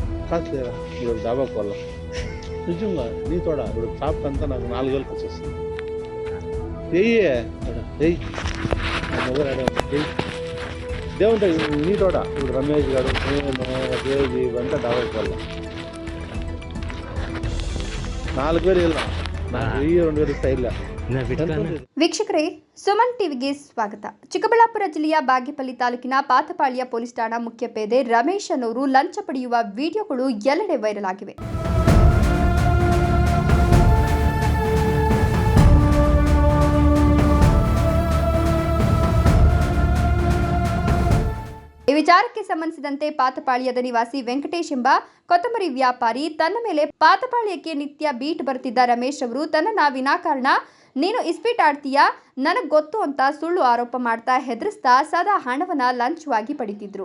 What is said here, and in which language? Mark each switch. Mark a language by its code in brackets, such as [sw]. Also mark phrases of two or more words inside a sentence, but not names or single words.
[te] లేరా ఇప్పుడు డాబాకు వాళ్ళ నిజంగా నీ తోడ ఇప్పుడు టాప్ అంతా నాకు 4 వేలకు వచ్చేస్తుంది వెయ్యి దేవుంటే నీ తోడ ఇప్పుడు రమేష్ గారు నేను దేవి ఇవంతా డాబాకు వాళ్ళ 4,000 [kn] ಇಲ್ಲ ನಾನು 1,000-2,000 ಇಷ್ಟ ಇಲ್ಲ. ವೀಕ್ಷಕರೇ, ಸುಮನ್ ಟಿವಿಗೆ ಸ್ವಾಗತ. ಚಿಕ್ಕಬಳ್ಳಾಪುರ ಜಿಲ್ಲೆಯ ಬಾಗೇಪಲ್ಲಿ ತಾಲೂಕಿನ ಪಾತಪಾಳ್ಯ ಪೊಲೀಸ್ ಠಾಣಾ ಮುಖ್ಯ ಪೇದೆ ರಮೇಶ್ ಅನ್ನೋರು ಲಂಚ ಪಡೆಯುವ ವಿಡಿಯೋಗಳು ಎಲ್ಲೆಡೆ ವೈರಲ್ ಆಗಿವೆ. ಈ ವಿಚಾರಕ್ಕೆ ಸಂಬಂಧಿಸಿದಂತೆ ಪಾತಪಾಳ್ಯದ ನಿವಾಸಿ ವೆಂಕಟೇಶ್ ಎಂಬ ಕೊತ್ತಂಬರಿ ವ್ಯಾಪಾರಿ ತನ್ನ ಮೇಲೆ ಪಾತಪಾಳ್ಯಕ್ಕೆ ನಿತ್ಯ ಬೀಟ್ ಬರುತ್ತಿದ್ದ ರಮೇಶ್ ಅವರು ತನ್ನನ್ನ ವಿನಾಕಾರಣ ನೀನು ಇಸ್ಪೀಟ್ ಆಡ್ತೀಯಾ, ನನಗೆ ಗೊತ್ತು ಅಂತ ಸುಳ್ಳು ಆರೋಪ ಮಾಡ್ತಾ ಹೆದರಿಸ್ತಾ ಸದಾ ಹಣವನ್ನ ಲಂಚವಾಗಿ ಪಡಿತಿದ್ರು.